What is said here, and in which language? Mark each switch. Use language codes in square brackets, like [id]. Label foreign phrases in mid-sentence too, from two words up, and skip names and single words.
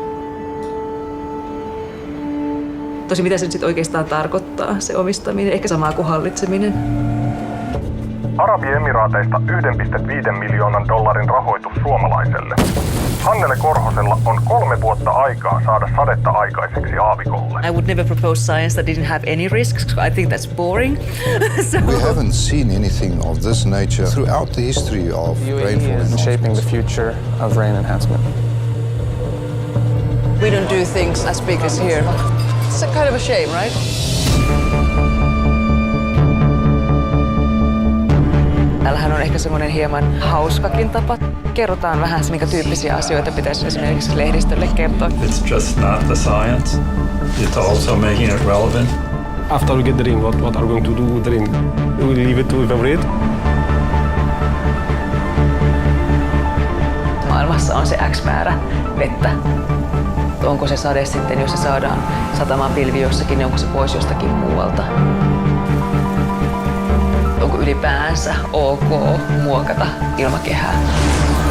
[fi] Tosi mitä se nyt sitten oikeastaan tarkoittaa, se omistaminen, ehkä samaa kuin hallitseminen. Arabiemiraateista 1,5 miljoonan dollarin rahoitus suomalaiselle. Hannele Korhosella on 3 vuotta aikaa saada sadetta aikaiseksi aavikolle. [en] I would never propose science that didn't have any risks. I think that's boring. We haven't seen anything of this nature throughout the history of rainfall. UAE is shaping the future of rain enhancement. We don't do things as big as here. It's a kind of a shame, right? [fi] Täällähän on ehkä semmoinen hieman hauskakin tapa. Kerrotaan vähän, minkä tyyppisiä asioita pitäisi esimerkiksi lehdistölle kertoa. [en] It's just not the science. It's also making it relevant. After we get the rain, what are we going to do with the rain? We will leave it to evaporate. [fi] Maailmassa on se X määrä vettä. Onko se sade sitten, jos se saadaan satamaan pilvi jossakin, niin onko se pois jostakin muualta? Onko ylipäänsä ok muokata ilmakehää?